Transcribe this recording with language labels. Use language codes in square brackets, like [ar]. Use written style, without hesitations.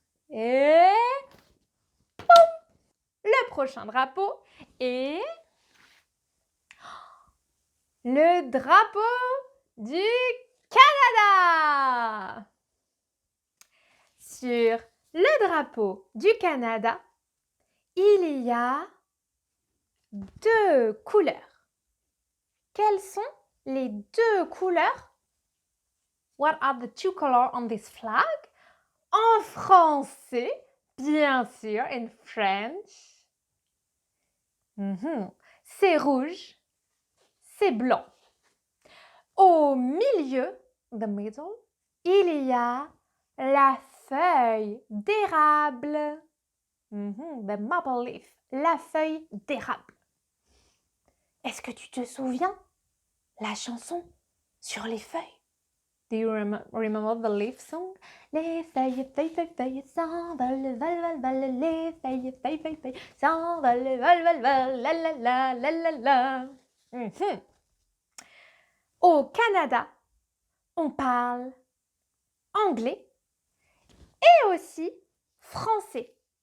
[fr] Et boum, le prochain drapeau est le drapeau du Canada. Sur le drapeau du Canada, il y a 2 couleurs. Quelles sont les 2 couleurs? [en] What are the 2 colors on this flag? [fr] En français, bien sûr, [en] in French. [fr] C'est rouge, c'est blanc. Au milieu, [en] the middle, [fr] il y a la feuille d'érable. [en] The maple leaf, [fr] la feuille d'érable. Est-ce que tu te souviens la chanson sur les feuilles? [en] Do you remember the leaf song? [fr] Les feuilles, feuilles, feuilles, feuilles s'envolent, vol, vol, vol. Les feuilles, feuilles, feuilles, feuilles s'envolent, vol, vol, vol. La, la, la, la, la, la. Au Canada, on parle anglais et aussi français.